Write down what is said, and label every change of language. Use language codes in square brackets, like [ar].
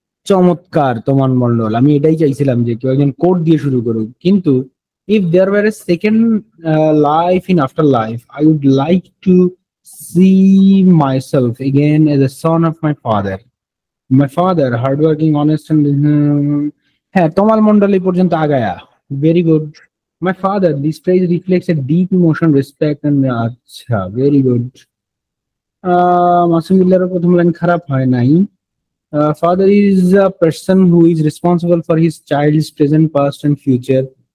[bn] চমৎকার তোমার মন্ডল, আমি এটাই চাইছিলাম যে কেউ একজন কোড দিয়ে শুরু করুক। [en] কিন্তু if there were a second life in afterlife, I would like to see myself again as a son of my father. My father, hardworking, honest, and [bn] হ্যাঁ, তোমার মন্ডল এই পর্যন্ত আগায়া, [en] Very good. My father, this phrase reflects a deep emotion, respect, and আচ্ছা, very good. [bn] মাসুমুল্লাহর প্রথম line খারাপ হয় নাই। [en] Father is a person who is responsible for his child's present, past, and future.